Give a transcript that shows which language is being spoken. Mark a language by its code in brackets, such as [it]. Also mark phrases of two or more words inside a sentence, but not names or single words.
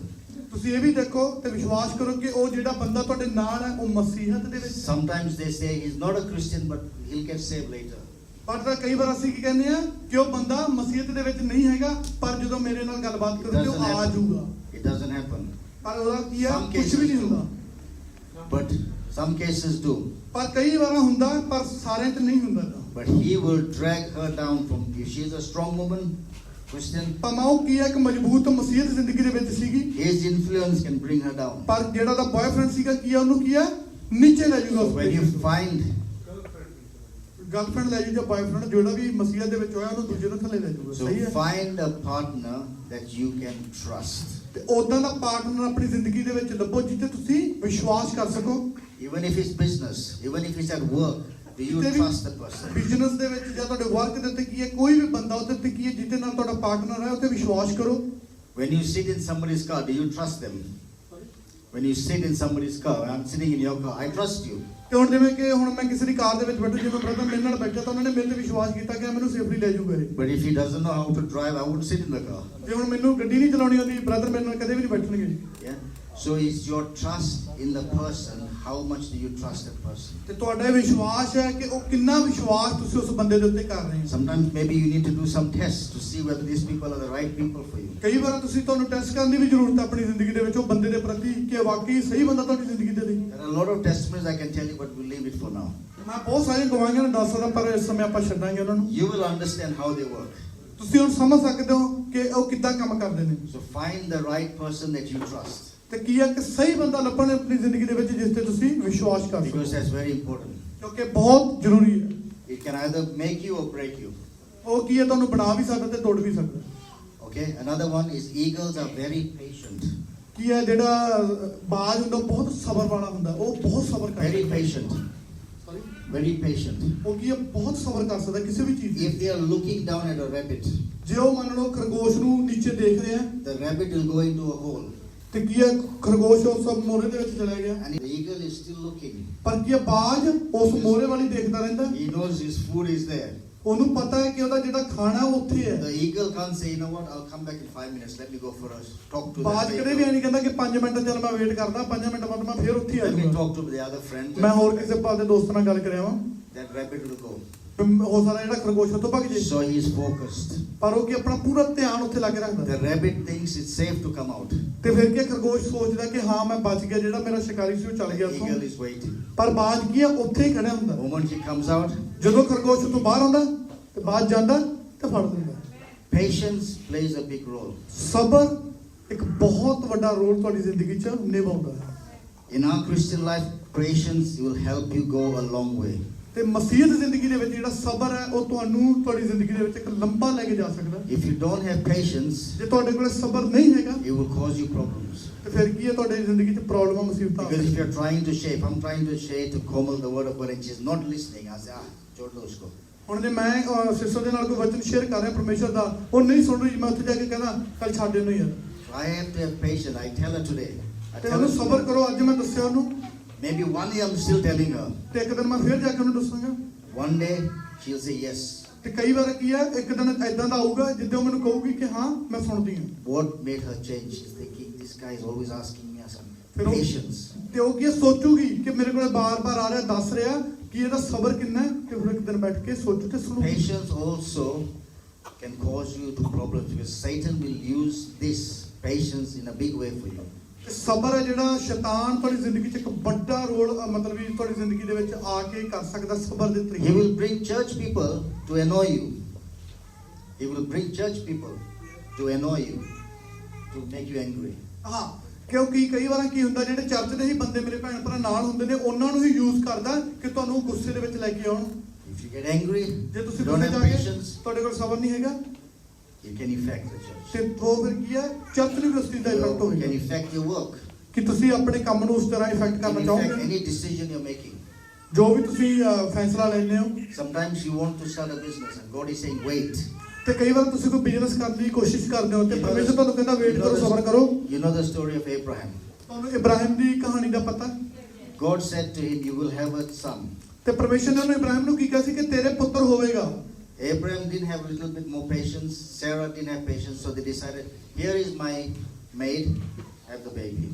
[pa] ਤੁਸੀਂ ਇਹ ਵੀ ਦੇਖੋ ਤੇ ਵਿਸ਼ਵਾਸ ਕਰੋ ਕਿ ਉਹ ਜਿਹੜਾ ਬੰਦਾ ਤੁਹਾਡੇ ਨਾਲ ਹੈ ਉਹ ਮਸੀਹਤ ਦੇ ਵਿੱਚ। [en] Sometimes they say he's not a Christian, but he'll get saved later. [pa] ਪਰ ਕਈ ਵਾਰ ਅਸੀਂ ਕੀ ਕਹਿੰਦੇ ਆ ਕਿ ਉਹ ਬੰਦਾ ਮਸੀਹਤ ਦੇ ਵਿੱਚ ਨਹੀਂ ਹੈਗਾ ਪਰ ਜਦੋਂ ਮੇਰੇ ਨਾਲ ਗੱਲਬਾਤ [en] It [pa] ਕਰੂਗੇ ਉਹ [en] doesn't [pa] ਆ ਜਾਊਗਾ। [en] happen. It doesn't happen. [pa] ਪਰ ਉਹਦਾ ਕੀ ਹੈ [en] Some [pa] ਕੁਝ [en] cases [pa] ਵੀ ਨਹੀਂ [en] do. [pa] ਹੁੰਦਾ। [en] But some cases do. [pa] ਪਰ ਕਈ ਵਾਰ ਹੁੰਦਾ ਪਰ ਸਾਰਿਆਂ 'ਚ ਨਹੀਂ ਹੁੰਦਾ। [en] But he will drag her down from, if she's a strong woman, Christian, [pa] ਭਾਵੇਂ ਉਹ ਕੀ ਹੈ ਇੱਕ ਮਜ਼ਬੂਤ ਮਸੀਹਤ ਜ਼ਿੰਦਗੀ ਦੇ ਵਿੱਚ ਸੀਗੀ [en] his influence can bring her down. [pa] ਪਰ ਜਿਹੜਾ ਦਾ ਬॉयਫ੍ਰੈਂਡ ਸੀਗਾ ਕੀ ਹੈ ਉਹਨੂੰ ਕੀ ਹੈ ਨੀਚੇ ਲੈ ਜਾਊਗਾ। [en] So when you find, [pa] ਗਰਲਫ੍ਰੈਂਡ ਲੈ ਜਾਊਗਾ ਬॉयਫ੍ਰੈਂਡ ਜਿਹੜਾ ਵੀ ਮਸੀਹਤ ਦੇ ਵਿੱਚ ਹੋਇਆ ਉਹਨੂੰ ਦੂਜੇ ਨੂੰ ਥੱਲੇ ਲੈ ਜਾਊਗਾ। [en] so [pa] ਸਹੀ ਹੈ। [en] find a partner that you can trust. [pa] ਤੇ ਉਦਾਂ ਦਾ ਪਾਰਟਨਰ ਆਪਣੀ ਜ਼ਿੰਦਗੀ ਦੇ ਵਿੱਚ ਲੱਭੋ ਜਿੱਥੇ ਤੁਸੀਂ ਵਿਸ਼ਵਾਸ ਕਰ ਸਕੋ। [en] Even if it's business, even if it's at work, do you [pa] ਕਿਤੇ ਵੀ [en] trust the person? [pa] ਬਿਜ਼ਨਸ ਦੇ ਵਿੱਚ ਜਾਂ ਤੁਹਾਡੇ ਵਰਕ ਦੇ ਉੱਤੇ ਕੀ ਹੈ ਕੋਈ ਵੀ ਬੰਦਾ ਉਹਦੇ ਉੱਤੇ ਕੀ ਹੈ ਜਿਹਦੇ ਨਾਲ ਤੁਹਾਡਾ ਪਾਰਟਨਰ ਹੈ ਉੱਤੇ ਵਿਸ਼ਵਾਸ ਕਰੋ। [en] When you sit in somebody's car, do you trust them? When you sit in somebody's car, I'm sitting in your car, I trust you. [pa] ਤੇ ਹੁਣ ਜਿਵੇਂ ਕਿ ਹੁਣ ਮੈਂ ਕਿਸੇ ਦੀ ਕਾਰ ਦੇ ਵਿੱਚ ਬੈਠਾ ਜਿਵੇਂ ਬ੍ਰਦਰ ਮੇਰੇ ਨਾਲ ਬੈਠਾ ਤਾਂ ਉਹਨਾਂ ਨੇ ਮੇਰੇ ਤੇ ਵਿਸ਼ਵਾਸ ਕੀਤਾ ਕਿ ਮੈਨੂੰ ਸੇਫਲੀ ਲੈ ਜਾਊਗਾ ਇਹ। [en] But if he doesn't know how to drive, I wouldn't sit in the car. [pa] ਜੇ ਹੁਣ ਮੈਨੂੰ ਗੱਡੀ ਨਹੀਂ ਚਲਾਉਣੀ ਆਉਂਦੀ ਬ੍ਰਦਰ ਮੇਰੇ ਨਾਲ ਕਦੇ ਵੀ ਨਹੀਂ ਬੈਠਣਗੇ। [en] Yeah. So it's your trust in the person. How much do you trust that person? [pa] ਤੇ ਤੁਹਾਡਾ ਇਹ ਵਿਸ਼ਵਾਸ ਹੈ ਕਿ ਉਹ ਕਿੰਨਾ ਵਿਸ਼ਵਾਸ ਤੁਸੀਂ ਉਸ ਬੰਦੇ ਦੇ ਉੱਤੇ ਕਰ ਰਹੇ ਹੋ। [en] Sometimes maybe you need to do some tests to see whether these people are the right people for you. [pa] ਕਈ ਵਾਰ ਤੁਸੀਂ ਤੁਹਾਨੂੰ ਟੈਸਟ ਕਰਨ ਦੀ ਵੀ ਜ਼ਰੂਰਤ ਹੈ ਆਪਣੀ ਜ਼ਿੰਦਗੀ ਦੇ ਵਿੱਚ ਉਹ ਬੰਦੇ ਦੇ ਪ੍ਰਤੀ ਕਿ ਵਾਕਈ ਸਹੀ ਬੰਦਾ ਤੁਹਾਡੀ ਜ਼ਿੰਦਗੀ ਦੇ ਲਈ। [en] There are a lot of testimonies I can tell you, but we'll leave it for now. [pa] ਮੈਂ ਬਹੁਤ ਸਾਰੀਆਂ ਗਵਾਹੀਆਂ ਨੂੰ ਦੱਸ ਸਕਦਾ ਪਰ ਇਸ ਸਮੇਂ ਆਪਾਂ ਛੱਡਾਂਗੇ ਉਹਨਾਂ ਨੂੰ। [en] You will understand how they work. [pa] ਤੁਸੀਂ ਹੁਣ ਸਮਝ ਸਕਦੇ ਹੋ ਕਿ ਉਹ ਕਿੱਦਾਂ ਕੰਮ ਕਰਦੇ ਨੇ। [en] So find the right person that you trust, [pa] ਤੇ ਕੀ ਹੈ ਕਿ ਸਹੀ ਬੰਦਾ ਲੱਭਣ ਆਪਣੀ ਜ਼ਿੰਦਗੀ ਦੇ ਵਿੱਚ ਜਿਸ ਤੇ ਤੁਸੀਂ ਵਿਸ਼ਵਾਸ ਕਰ ਸਕੋ [en] because that's very important. [pa] ਕਿਉਂਕਿ ਬਹੁਤ ਜ਼ਰੂਰੀ ਹੈ। [en] It can either make you or break you. [pa] ਉਹ ਕੀ ਹੈ ਤੁਹਾਨੂੰ ਬਣਾ ਵੀ ਸਕਦਾ ਤੇ ਤੋੜ ਵੀ ਸਕਦਾ। [en] Okay. Another one is eagles are very patient. [pa] ਕੀ ਹੈ ਜਿਹੜਾ ਬਾਜ ਹੁੰਦਾ ਉਹ ਬਹੁਤ ਸਬਰ ਵਾਲਾ ਹੁੰਦਾ ਉਹ ਬਹੁਤ ਸਬਰ [en] Very [pa] ਕਰਦਾ। [en] patient. Very patient. [pa] ਉਹ ਕੀ ਹੈ ਬਹੁਤ ਸਬਰ ਕਰ ਸਕਦਾ ਕਿਸੇ ਵੀ ਚੀਜ਼ [en] If they are looking down at a rabbit, [pa] ਜੇ ਉਹ ਮੰਨ ਲਓ ਖਰਗੋਸ਼ ਨੂੰ ਨੀਚੇ ਦੇਖ ਰਹੇ ਆ [en] the rabbit will go into a hole. [pa] ਤੇ ਕੀ ਹੈ ਖਰਗੋਸ਼ ਉਸ ਸਭ ਮੋਰੇ ਦੇ ਵਿੱਚ ਚਲਾ ਗਿਆ [en] And the eagle is still looking. [pa] ਪਰ ਕੀ ਹੈ ਬਾਜ ਉਸ ਮੋਰੇ ਵਾਲੀ ਦੇਖਦਾ ਰਹਿੰਦਾ [en] He knows his food is there. [pa] ਉਹਨੂੰ ਪਤਾ ਹੈ ਕਿ ਉਹਦਾ ਜਿਹੜਾ ਖਾਣਾ ਉਹ ਉੱਥੇ ਹੈ [en] The eagle can't say, you know what, I'll come back in 5 minutes. Let me go for a talk to [pa] ਬਾਜ [en] that [pa] ਕਦੇ ਵੀ [en] eagle. [pa] ਨਹੀਂ ਕਹਿੰਦਾ ਕਿ 5 ਮਿੰਟ ਚੱਲ ਮੈਂ ਵੇਟ ਕਰਦਾ 5 ਮਿੰਟ ਬਾਅਦ ਮੈਂ ਫੇਰ ਉੱਥੇ ਹੀ ਆ [en] Let me [pa] ਜਾਊਂਗਾ [en] talk to the other friend. [pa] ਮੈਂ ਹੋਰ ਕਿਸੇ ਪਾਲ ਦੇ ਦੋਸਤ ਨਾਲ ਗੱਲ ਕਰਿਆ ਵਾਂ [en] That rabbit will go. [pa] ਹੋ ਸਕਦਾ ਜਿਹੜਾ ਖਰਗੋਸ਼ ਉੱਥੋਂ ਭੱਜ ਜੇ [en] So he is focused. [pa] ਪਰ ਉਹ ਕੀ ਆਪਣਾ ਪੂਰਾ ਧਿਆਨ ਉੱਥੇ ਲਾ ਕੇ ਰੱਖਦਾ [en] The rabbit thinks it's safe to come out. [pa] ਤੇ ਫਿਰ ਕੀ ਖਰਗੋਸ਼ ਸੋਚਦਾ ਕਿ ਹਾਂ ਮੈਂ ਬਚ ਗਿਆ ਜਿਹੜਾ ਮੇਰਾ ਸ਼ਿਕਾਰੀ ਸੀ ਉਹ ਚੱਲ ਗਿਆ [en] The [pa] ਉੱਥੋਂ [en] eagle is waiting. [pa] ਪਰ ਬਾਜ ਕੀ ਹੈ ਉੱਥੇ ਹੀ ਖੜਿਆ ਹੁੰਦਾ [en] The moment he comes out, [pa] ਜਦੋਂ ਖਰਗੋਸ਼ ਉੱਥੋਂ ਬਾਹਰ ਆਉਂਦਾ ਤੇ ਬਾਜ ਜਾਂਦਾ ਤੇ ਫੜ ਦਿੰਦਾ [en] patience plays a big role. [pa] ਸਬਰ ਇੱਕ ਬਹੁਤ ਵੱਡਾ ਰੋਲ ਤੁਹਾਡੀ ਜ਼ਿੰਦਗੀ 'ਚ ਨਿਭਾਉਂਦਾ ਹੈ [en] In our Christian life, patience will help you go a long way. [pa] ਤੇ ਮਸੀਹਤ ਜ਼ਿੰਦਗੀ ਦੇ ਵਿੱਚ ਜਿਹੜਾ ਸਬਰ ਹੈ ਉਹ ਤੁਹਾਨੂੰ ਤੁਹਾਡੀ ਜ਼ਿੰਦਗੀ ਦੇ ਵਿੱਚ ਇੱਕ ਲੰਬਾ ਲੈ ਕੇ ਜਾ ਸਕਦਾ [en] If you don't have patience, [pa] ਜੇ ਤੁਹਾਡੇ ਕੋਲ ਸਬਰ ਨਹੀਂ ਹੈਗਾ [en] it will cause you problems. [pa] ਤੇ ਫਿਰ ਕੀ ਹੈ ਤੁਹਾਡੀ ਜ਼ਿੰਦਗੀ 'ਚ ਪ੍ਰੋਬਲਮਾਂ ਮੁਸੀਬਤਾਂ [en] Because if you're trying to share, if I'm trying to share to Komal the word of God and she's not listening, I say, [hi] छोड़ दो उसको. [pa] ਹੁਣ ਜੇ ਮੈਂ ਸਿਸਟਰ ਦੇ ਨਾਲ ਕੋਈ ਵਚਨ ਸ਼ੇਅਰ ਕਰ ਰਿਹਾ ਪਰਮੇਸ਼ਰ ਦਾ ਉਹ ਨਹੀਂ ਸੁਣ ਰਹੀ ਮੈਂ ਉੱਥੇ ਜਾ ਕੇ ਕਹਿੰਦਾ ਕੱਲ ਛੱਡ ਇਹਨੂੰ ਯਾਰ [en] So I have to have patience. I tell her today. I [pa] ਤੇ [en] tell [pa] ਉਹਨੂੰ [en] her [pa] ਸਬਰ ਕਰੋ ਅੱਜ ਮੈਂ ਦੱਸਿਆ ਉਹਨੂੰ [en] maybe one day I'm still telling her. [pa] ਤੇ ਇੱਕ ਦਿਨ ਮੈਂ ਫੇਰ ਜਾ ਕੇ ਉਹਨੂੰ ਦੱਸਾਂਗਾ [en] One day she'll say yes. [pa] ਤੇ ਕਈ ਵਾਰ ਕੀ ਹੈ ਇੱਕ ਦਿਨ ਐਦਾਂ ਦਾ ਆਊਗਾ ਜਿੱਦਾਂ ਉਹ ਮੈਨੂੰ ਕਹੂਗੀ ਕਿ ਹਾਂ ਮੈਂ ਸੁਣਦੀ ਹਾਂ [en] What made her change? She's thinking, this guy is always asking me some [pa] ਫਿਰ ਉਹ [en] patience. [pa] ਤੇ ਉਹ ਕੀ ਸੋਚੂਗੀ ਕਿ ਮੇਰੇ ਕੋਲ ਬਾਰ-ਬਾਰ ਆ ਰਿਹਾ ਦੱਸ ਰਿਹਾ ਕਿ ਇਹਦਾ ਸਬਰ ਕਿੰਨਾ ਹੈ ਤੇ ਫਿਰ ਇੱਕ ਦਿਨ ਬੈਠ ਕੇ ਸੋਚੂ ਤੇ ਸੁਣੂ [en] Patience also can cause you to problems because Satan will use this patience in a big way for you. [pa] ਤੇ ਸਬਰ ਹੈ ਜਿਹੜਾ ਸ਼ੈਤਾਨ ਤੁਹਾਡੀ ਜ਼ਿੰਦਗੀ 'ਚ ਇੱਕ ਵੱਡਾ ਰੋਲ ਮਤਲਬ ਵੀ ਤੁਹਾਡੀ ਜ਼ਿੰਦਗੀ ਦੇ ਵਿੱਚ ਆ ਕੇ ਕਰ ਸਕਦਾ ਸਬਰ ਦੇ [en] He [pa] ਤਰੀਕੇ [en] will bring church people to annoy you. He will bring church people to annoy you, to make you angry. [pa] ਹਾਂ ਕਿਉਂਕਿ ਕਈ ਵਾਰ ਕੀ ਹੁੰਦਾ ਜਿਹੜੇ ਚਰਚ ਦੇ ਹੀ ਬੰਦੇ ਮੇਰੇ ਭੈਣ ਭਰਾ ਨਾਲ ਹੁੰਦੇ ਨੇ ਉਹਨਾਂ ਨੂੰ ਹੀ ਯੂਜ਼ ਕਰਦਾ ਕਿ ਤੁਹਾਨੂੰ ਗੁੱਸੇ ਦੇ ਵਿੱਚ ਲੈ ਕੇ ਆਉਣ [en] If you get angry, [pa] ਜੇ ਤੁਸੀਂ [en] don't [pa] ਗੁੱਸੇ [en] have [pa] ਜਾ ਕੇ [en] patience, [pa] ਤੁਹਾਡੇ ਕੋਲ ਸਬਰ ਨਹੀਂ ਹੈਗਾ [en] it can affect the church. [pa] ਤੇ ਉਹ ਫਿਰ ਕੀ ਹੈ ਚਰਚ ਨੂੰ ਵੀ ਉਸ ਚੀਜ਼ ਦਾ ਇਫੈਕਟ [en] It can [pa] ਹੋਵੇਗਾ [en] affect your work. [pa] ਕਿ ਤੁਸੀਂ ਆਪਣੇ ਕੰਮ ਨੂੰ ਉਸ ਤਰ੍ਹਾਂ ਇਫੈਕਟ [en] It [pa] ਕਰਨਾ [en] can affect [pa] ਚਾਹੋਗੇ [en] any decision you're making. [pa] ਜੋ ਵੀ ਤੁਸੀਂ ਫੈਸਲਾ ਲੈਂਦੇ ਹੋ [en] Sometimes you want to start a business and God is saying, wait. [pa] ਤੇ ਕਈ ਵਾਰ ਤੁਸੀਂ ਕੋਈ ਬਿਜ਼ਨਸ ਕਰਨ ਦੀ ਕੋਸ਼ਿਸ਼ ਕਰਦੇ ਹੋ ਤੇ ਪਰਮੇਸ਼ਰ ਤੁਹਾਨੂੰ ਕਹਿੰਦਾ ਵੇਟ ਕਰੋ ਸਬਰ ਕਰੋ [en] You know the story of Abraham. [pa] ਤੁਹਾਨੂੰ ਇਬਰਾਹਿਮ ਦੀ ਕਹਾਣੀ ਦਾ ਪਤਾ [en] God said to him, you will have a son. [pa] ਤੇ ਪਰਮੇਸ਼ਰ ਨੇ ਉਹਨੂੰ ਇਬਰਾਹਿਮ ਨੂੰ ਕੀ ਕਿਹਾ ਸੀ ਕਿ ਤੇਰੇ ਪੁੱਤਰ ਹੋਵੇਗਾ [en] Abraham didn't have a little bit more patience. Sarah didn't have patience. So they decided, here is my maid, have the baby.